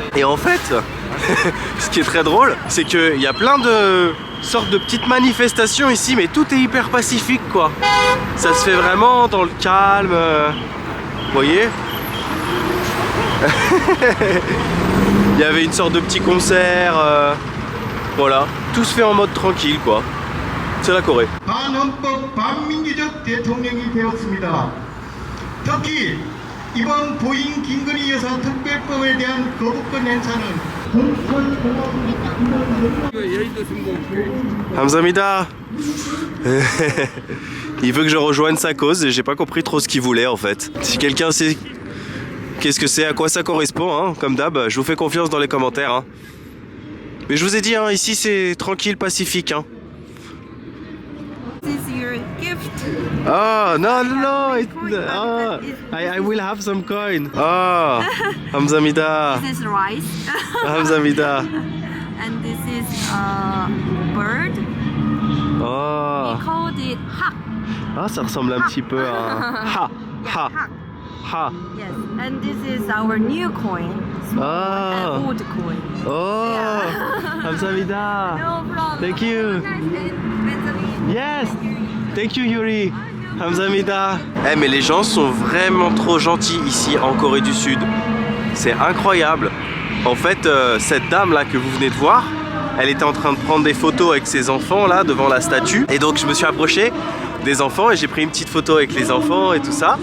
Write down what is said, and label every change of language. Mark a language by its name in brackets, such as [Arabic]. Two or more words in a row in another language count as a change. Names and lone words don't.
[French] Et en fait, ce qui est très drôle, c'est qu'il y a plein de sortes de petites manifestations ici, mais tout est hyper pacifique quoi. Ça se fait vraiment dans le calme. Vous voyez? Il y avait une sorte de petit concert. Voilà. Tout se fait en mode tranquille quoi. C'est la Corée. [Korean] 반헌법 반민주적 대통령이 되었습니다. 특히 이번 보잉 김건희 여사 특별법에 대한 거부권 행사는 Hamzamida. [French] Il veut que je rejoigne sa cause et j'ai pas compris trop ce qu'il voulait en fait. Si quelqu'un sait qu'est-ce que c'est, à quoi ça correspond, hein, comme d'hab, je vous fais confiance dans les commentaires. Hein. Mais je vous ai dit, hein, ici c'est tranquille, pacifique. Hein. [English] This is your gift. Oh, no, no, no. I will have some coin. Oh, Hamzamida. This is rice. [Korean] Hamzamida. [English] And this is a bird. Oh. We called it hak. [French] Ah, ça ressemble un petit peu à un ha, ha, [English] Hak. [French] ha. [English] Yes. And this is our new coin. Small Ah. and old coin. Oh, Hamzamida. No problem. Thank you. Yes. Thank you, Yuri. [Korean] Hamzamida. [French] Eh, mais les gens sont vraiment trop gentils ici en Corée du Sud. C'est incroyable. En fait, cette dame là que vous venez de voir, elle était en train de prendre des photos avec ses enfants là devant la statue. Et donc je me suis approché des enfants et j'ai pris une petite photo avec les enfants et tout ça.